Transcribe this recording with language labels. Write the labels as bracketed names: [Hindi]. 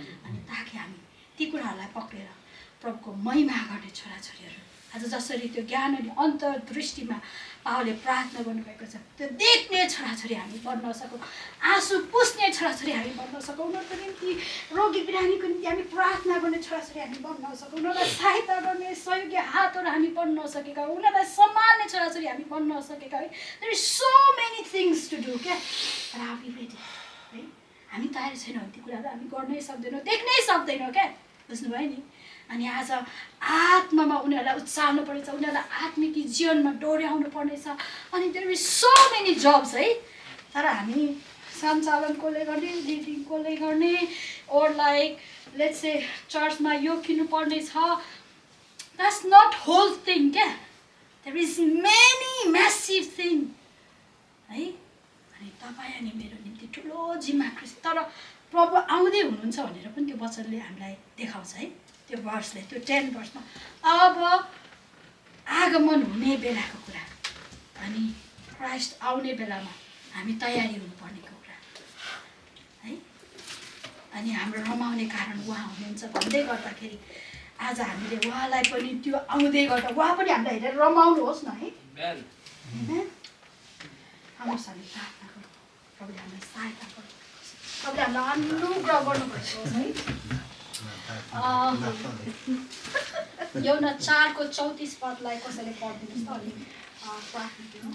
[Nepali] अनि ताकि हामी ती कुराहरूलाई पक्रेर प्रभुको महिमा गर्ने छोराछोरीहरू आज जसरी त्यो ज्ञान अनि अन्तर्दृष्टिमा पावलले प्रार्थना गर्नुभएको छ त्यो देख्ने छोराछोरी हामी बन्न सकौँ, आँसु पुस्ने छोराछोरी हामी बन्न सकौँ, उनीहरूको निम्ति रोगी बिरामीको निम्ति हामी प्रार्थना गर्ने छोराछोरी हामी बन्न सकौँ, उनीहरूलाई सहायता गर्ने सहयोगी हातहरू हामी बन्न सकेका, उनीहरूलाई सम्हाल्ने छोराछोरी हामी बन्न सकेका है। [English] There is so many things to do क्या, तर are we ready है। [Nepali] हामी तयार छैनौँ, ती कुराहरू हामी गर्नै सक्दैनौँ, देख्नै सक्दैनौँ क्या, बुझ्नुभयो नि। अनि आज आत्मामा उनीहरूलाई उचाल्नु पर्नेछ, उनीहरूलाई आत्मिक जीवनमा डोर्याउनु पर्नेछ। अनि [English] there is so many jobs [Nepali] है, तर हामी सञ्चालन कसले गर्ने, लिडिङ कसले गर्ने, [English] or like let's say [Nepali] चर्चमा यो किन्नुपर्ने छ, [English] that's not whole thing [Nepali] क्या। [English] There is many massive thing है। [Nepali] अनि तपाईँ अनि मेरो निम्ति ठुलो जिम्मा ख्रिस्ट, तर प्रभु आउँदै हुनुहुन्छ भनेर पनि त्यो वचनले हामीलाई देखाउँछ है। त्यो वर्षले त्यो 10 वर्षमा अब आगमन हुने बेलाको कुरा अनि क्राइस्ट आउने बेलामा हामी तयारी हुनुपर्नेको कुरा है। अनि हाम्रो रमाउने कारण उहाँ हुनुहुन्छ भन्दै गर्दाखेरि आज हामीले उहाँलाई पनि त्यो आउँदै गर्दा उहाँ पनि हामीलाई हेरेर रमाउनुहोस् न है। हाम्रो हामी प्रार्थना गरौँ, प्रभुले हामीलाई सहायता गर्नुहोस्, प्रभुले हामीलाई अनुग्रह गर्नुभएको होस् है। यौना 4:34 पदलाई कसैले पढिदिनुहोस् त अलिक प्रार्थना।